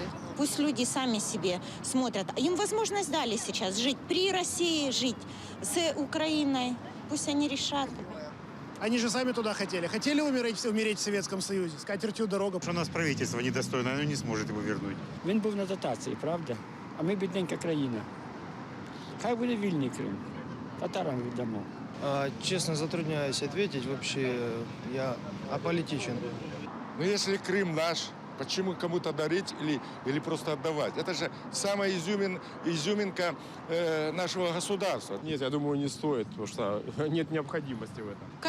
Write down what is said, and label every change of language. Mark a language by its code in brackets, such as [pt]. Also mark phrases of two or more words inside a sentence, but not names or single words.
[ru] Пусть люди сами себе смотрят. Им возможность дали сейчас жить при России, жить с Украиной. Пусть они решат. Они же сами туда хотели. Хотели умереть в Советском Союзе. С катертью дорога. Что у нас правительство недостойное, оно не сможет его вернуть. [uk] Він був на дотації, правда? а ми бідненька країна. Хай буде вільний Крим. Татарам віддамо. [ru] Честно, затрудняюсь ответить. Вообще, я аполитичен. Но если Крым наш, почему кому-то дарить или просто отдавать? Это же самая изюминка нашего государства. Нет, я думаю, не стоит, потому что нет необходимости в этом.